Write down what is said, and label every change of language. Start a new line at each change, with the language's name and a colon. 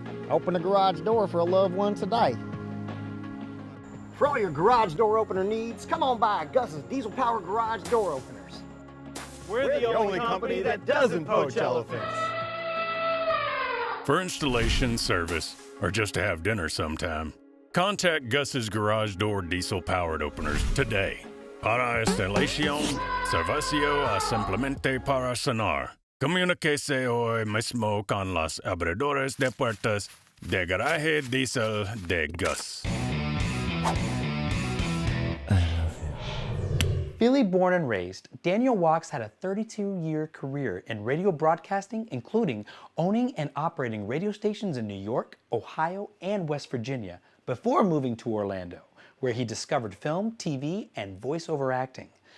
English: Open the garage door for a loved one today. For all your garage door opener needs, come on by Gus's diesel-powered garage door openers. We're the only company that doesn't poach elephants. For installation, service, or just to have dinner sometime, contact Gus's garage door diesel-powered openers today.
Spanish: Para instalación, servicio a simplemente para sonar. Comuníquese hoy mismo con los abridores de puertas de garaje diesel de Gus.
English: Philly born and raised, Daniel Wachs had a 32-year career in radio broadcasting, including owning and operating radio stations in New York, Ohio, and West Virginia, before moving to Orlando, where he discovered film, TV, and voiceover acting.